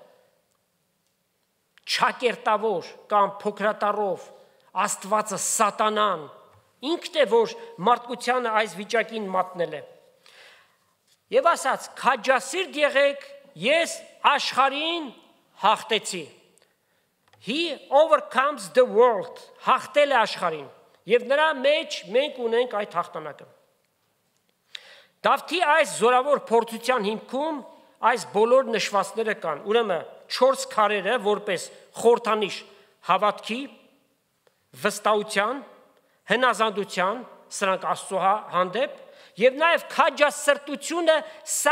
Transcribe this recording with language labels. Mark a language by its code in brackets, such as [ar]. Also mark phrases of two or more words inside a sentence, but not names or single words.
[hy] չակերտավոր կամ փոքրատարով Աստվածը սատանան ինքն է, որ մարդկությանը այս վիճակին մատնել է։ Եվ ասաց, քաջասիրտ եղեք, ես աշխարհին հաղթեցի։ [en] He overcomes the world, [hy] հաղթել է աշխարհին, եւ նրա մեջ մենք ունենք այդ հաղթանակը։ Դավթի այս զորավոր փորձության հիմքում այս բոլոր նշվածները կան։ Ուրեմն 4 քարերը որպես խորհրդանիշ հավատքի, վստահության, հնազանդության, սրանք Աստծո հանդեպ, եւ նաեւ քաջասրտությունը սա